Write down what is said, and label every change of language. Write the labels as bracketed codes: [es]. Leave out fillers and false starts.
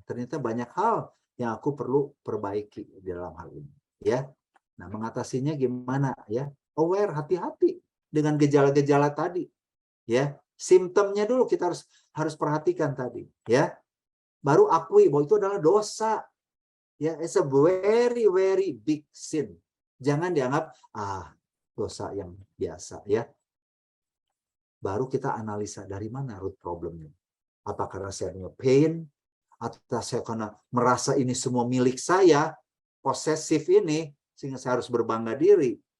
[id] Ternyata banyak hal yang aku perlu perbaiki dalam hal ini. Ya, nah mengatasinya gimana ya? Aware, hati-hati dengan gejala-gejala tadi. Ya, simptomnya dulu kita harus perhatikan tadi. Ya, baru akui bahwa itu adalah dosa. [en] Ya, it's a very very big sin. [id] Jangan dianggap dosa yang biasa ya. Baru kita analisa dari mana root problemnya. Apa karena saya punya pain, atau saya karena merasa ini semua milik saya, posesif ini, sehingga saya harus berbangga diri.